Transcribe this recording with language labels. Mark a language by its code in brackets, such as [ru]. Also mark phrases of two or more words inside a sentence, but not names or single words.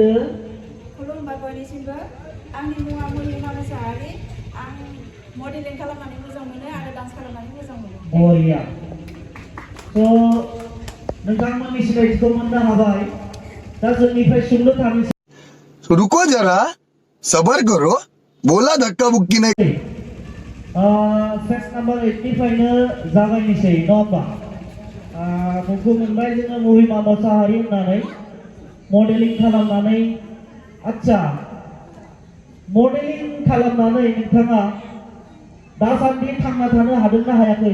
[brx] खुलुमबाय बयनिसिमबो। आंनि मुङा मुलिमा मोसाहारि। आं मडेलिं खालामनानै मोजां मोनो आरो डान्स खालामनानै मोजां मोनो। बरिया। नोंथांमोननि सिनायथिखौ मोननो हाबाय। दा जोंनिफ्राय सोंनो थांनोसै। [hi] रुको जरा सबर करो। बोला धक्का बुक्की नहीं। [brx] स्टेज नाम्बार 8 निफ्रायनो जागायनोसै नङा होमबा? मुंखौ मोनबाय जोङो महिमा मोसाहारि होननानै मडेलिं खालामनानै। आच्छा, मडेलिं खालामनानै नोंथाङा दासान्दि थांना थानो हादोंना हायाखै?